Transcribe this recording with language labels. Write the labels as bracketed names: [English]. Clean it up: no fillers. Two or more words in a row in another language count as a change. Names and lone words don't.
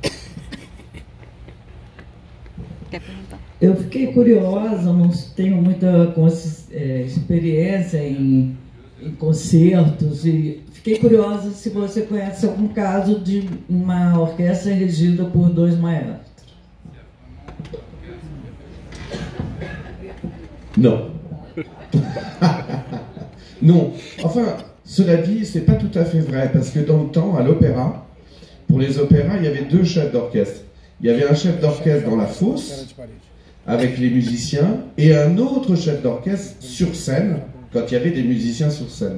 [Portuguese] Quer perguntar? Eu fiquei curiosa, não tenho muita experiência em concertos e fiquei curiosa se você conhece algum caso de uma orquestra regida por 2 maestros. [French] Non. Non. Enfin, cela dit, c'est pas tout à fait vrai, parce que dans le temps, à l'opéra, pour les opéras, il y avait 2 chefs d'orchestre. Il y avait un chef d'orchestre dans la fosse, avec les musiciens, et un autre chef d'orchestre sur scène, quand il y avait des musiciens sur scène.